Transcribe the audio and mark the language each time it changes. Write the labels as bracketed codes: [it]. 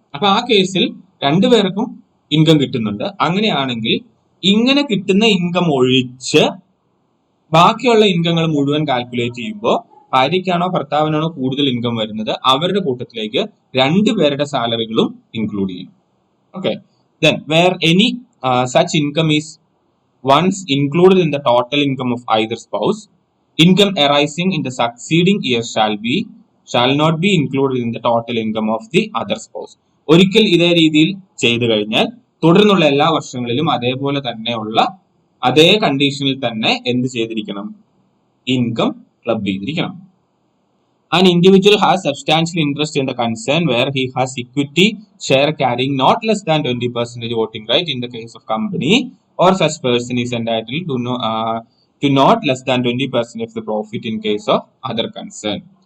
[ml] അപ്പൊ ആ കേസിൽ രണ്ടുപേർക്കും ഇൻകം കിട്ടുന്നുണ്ട്. അങ്ങനെയാണെങ്കിൽ ഇങ്ങനെ കിട്ടുന്ന ഇൻകം ഒഴിച്ച് ബാക്കിയുള്ള ഇൻകങ്ങൾ മുഴുവൻ കാൽക്കുലേറ്റ് ചെയ്യുമ്പോൾ ഭാര്യയ്ക്കാണോ ഭർത്താവിനാണോ കൂടുതൽ ഇൻകം വരുന്നത് അവരുടെ കൂട്ടത്തിലേക്ക് രണ്ടുപേരുടെ സാലറികളും ഇൻക്ലൂഡ് ചെയ്യും. [en] Okay, then where any such income is once included in the total income of either spouse, income arising in the succeeding year shall not be included in the total income of the other spouse. [ml] ഒരിക്കൽ ഇതേ രീതിയിൽ ചെയ്തു കഴിഞ്ഞാൽ തുടർന്നുള്ള എല്ലാ വർഷങ്ങളിലും അതേപോലെ തന്നെയുള്ള അതേ കണ്ടീഷനിൽ തന്നെ എന്ത് ചെയ്തിരിക്കണം, ഇൻകം ക്ലബ് ചെയ്തിരിക്കണം. [en] An individual has substantial interest in the concern where he has equity share carrying not less than 20% voting right in the case of company, or such person is entitled to not less than 20% of the profit in case of other concern.